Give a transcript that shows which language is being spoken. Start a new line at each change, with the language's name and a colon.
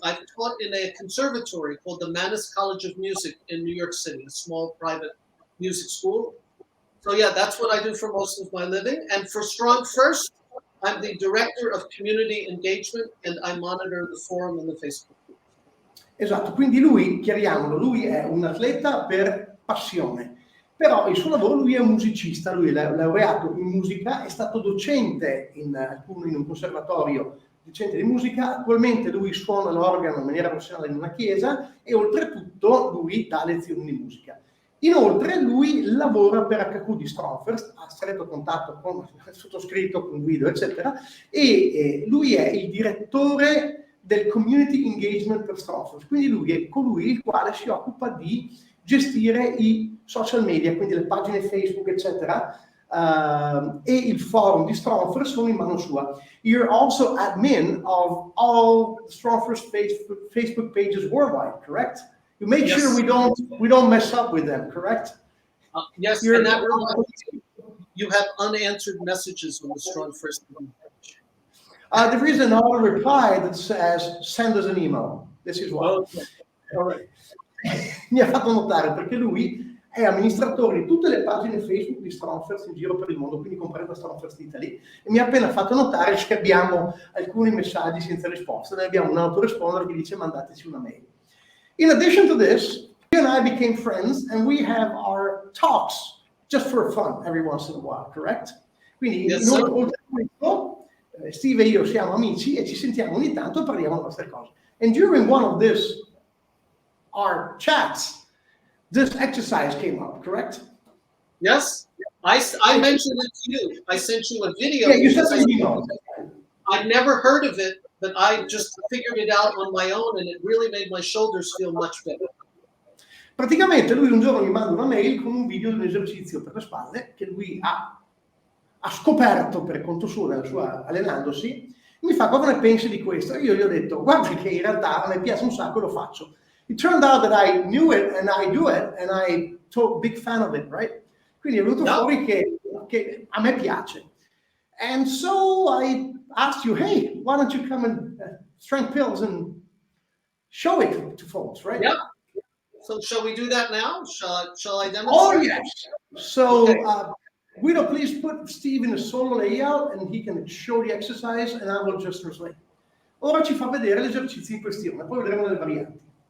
English: I've taught in a conservatory called the Mannes College of Music in New York City, a small private music school. So yeah, that's what I do for most of my living. And for Strongfirst, I'm the director of community engagement, and I monitor the forum and the Facebook.
Italian: Esatto, quindi lui, chiariamolo, lui è un atleta per passione, però il suo lavoro, lui è un musicista, lui è laureato in musica, è stato docente in un conservatorio, docente di musica, attualmente lui suona l'organo in maniera professionale in una chiesa e oltretutto lui dà lezioni di musica. Inoltre lui lavora per HQ di Strongfirst, ha stretto contatto con il sottoscritto, con Guido, eccetera, e lui è il direttore del community engagement per Strongfirst, quindi lui è colui il quale si occupa di gestire i social media, quindi le pagine Facebook, eccetera, e il forum di Strongfirst sono in mano sua.
English: You're also admin of all Strongfirst Facebook pages worldwide, correct? You make sure we don't mess up with them, correct? Yes, and that you have unanswered messages on the Strongfirst page. There is an auto reply that says, send us an email. This is why. Okay. All right.
Italian: Mi ha fatto notare perché lui è amministratore di tutte le pagine Facebook di Strongfirst in giro per il mondo, quindi compresa Strongfirst Italy, e mi ha appena fatto notare che abbiamo alcuni messaggi senza risposta. Noi abbiamo un autoresponder che dice mandateci una mail.
English: In addition to this, he and I became friends and we have our talks just for fun every once in a while, correct?
Italian: Quindi oltre a questo, Steve e io siamo amici e ci sentiamo ogni tanto e parliamo di queste cose.
English: And during one of our chats, this exercise came up, correct? Yes, I mentioned it to you. I sent you a video. Yeah, you sent me an email. I'd never heard of it, but I just figured it out on my own, and it really made my shoulders feel much better.
Italian: Praticamente lui un giorno mi manda una mail con un video di un esercizio per le spalle che lui ha scoperto per conto suo, allenandosi. Mi fa: cosa ne pensi di questo? Io gli ho detto: guarda che in realtà a me piace un sacco e lo faccio.
English: It turned out that I knew it and I do it and I'm a big fan of it, right?
Italian: Quindi è venuto fuori che a me piace.
English: And so I asked you, hey, why don't you come and strength pills and show it to folks, right? Yeah. So shall we do that now? Shall I demonstrate? Oh, yes. So, Guido, please put Steve in a solo layout and he can show the exercise and I will just translate.
Italian: Ora ci fa vedere l'esercizio in questione, poi vedremo le varianti.